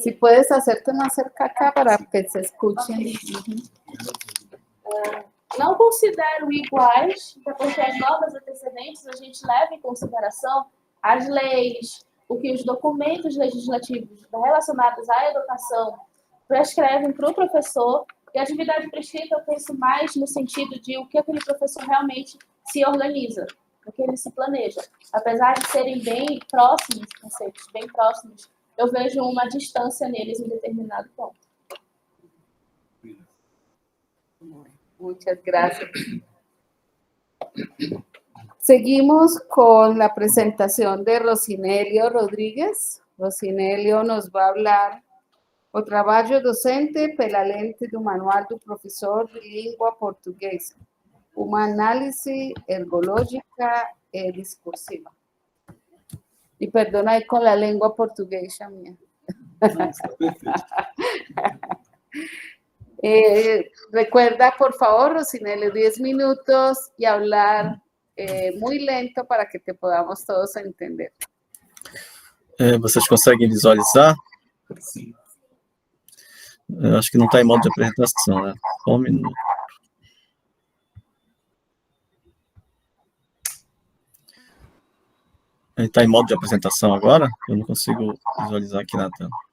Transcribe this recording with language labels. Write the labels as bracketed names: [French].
[Spanish] Si puedes hacerte más cerca acá para que se escuchen. [Portuguese] não considero iguais, porque as normas antecedentes a gente leva em consideração as leis, o que os documentos legislativos relacionados à educação prescrevem para o professor, e a atividade prescrita eu penso mais no sentido de o que aquele professor realmente se organiza, o que ele se planeja. Apesar de serem bem próximos, conceitos bem próximos, eu vejo uma distância neles em determinado ponto. [Spanish] Muchas gracias. Seguimos con la presentación de Rosinelio Rodríguez. [Portuguese] Rosinelio [Spanish] nos va a hablar [Portuguese] o trabalho docente pela lente do manual do professor de língua portuguesa, uma análise ergológica e discursiva. [Spanish] Y perdona ahí con la lengua portuguesa mía. Recuerda, por favor, Rosinelio, 10 minutos y hablar muy lento para que te podamos todos entender. [Portuguese] Vocês conseguem visualizar? Sim. Eu acho que não está em modo de apresentação, né? Só um minuto. Ele está em modo de apresentação agora? Eu não consigo visualizar aqui na tela.